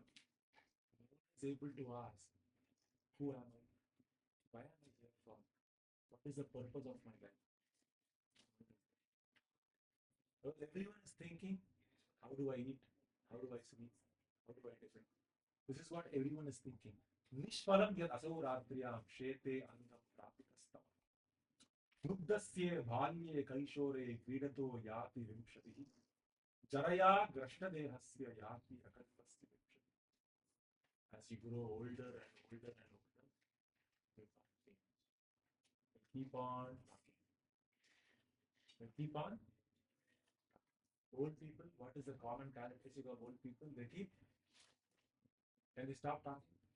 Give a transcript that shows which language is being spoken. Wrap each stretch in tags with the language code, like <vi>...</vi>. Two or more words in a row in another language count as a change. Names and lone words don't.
<en>No one is able to ask, who am I? Why am I here for? What is the purpose of my life? Because everyone is thinking, how do I eat? How do I sleep? How do I defend? This is what everyone is thinking.</en> <sa>निष्फलम् यद् असौरात्र्याम् शेते अन्नम् प्रपितस्तम्. रुदस्ये बाल्ये कैशोरे क्रीडतो याति विंशतिः. जरया ग्रश्न देहस्य याति अकल्पस्य विंशतिः.</sa> <en>As you grow older and older and older, you find things. You keep on talking. You keep on. Old people, what is the common characteristic of old people? They keep. Can they stop talking?</en>